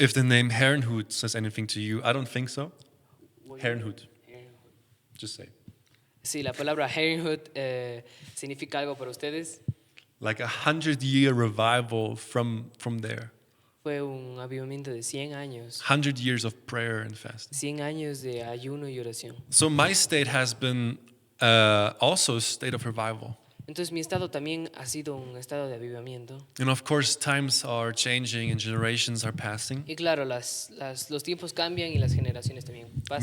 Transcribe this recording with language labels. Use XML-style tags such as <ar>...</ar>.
<en>If the name Herrenhut says anything to you, I don't think so. Herrenhut. Just say.</en> <es>Sí, la palabra Herrenhut significa algo para ustedes.</es> <en>Like 100-year revival from there.</en> <es>Fue un avivamiento de 100 años,</es> <en>100 years of prayer and fasting.</en> <es>100 años de ayuno y oración.</es> <en>So my state has been also a state of revival.</en> <es>Entonces mi estado también ha sido un estado de avivamiento.</es> <en>And of course, times are changing and generations are passing.</en> <es>Y claro, los tiempos cambian y las generaciones también pasan.</es>